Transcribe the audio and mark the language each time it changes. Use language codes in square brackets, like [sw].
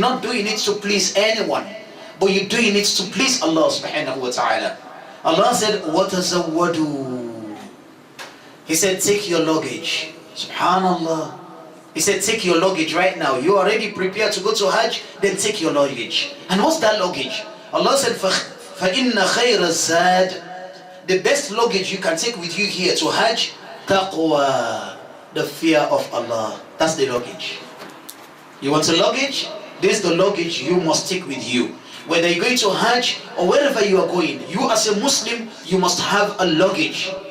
[en] You're not doing it to please anyone, but you're doing it to please Allah subhanahu wa ta'ala. Allah said, [ar] وَتَزَوَّدُوا. [en] He said, take your luggage. Subhanallah. He said, take your luggage right now. You're already prepared to go to Hajj, then take your luggage. And what's that luggage? Allah said, [ar] فَإِنَّ خَيْرَ الزَّادِ. [en] The best luggage you can take with you here to Hajj, taqwa, the fear of Allah. That's the luggage. You want a luggage? This is the luggage you must take with you. Whether you're going to Hajj or wherever you are going, you as a Muslim, you must have a luggage.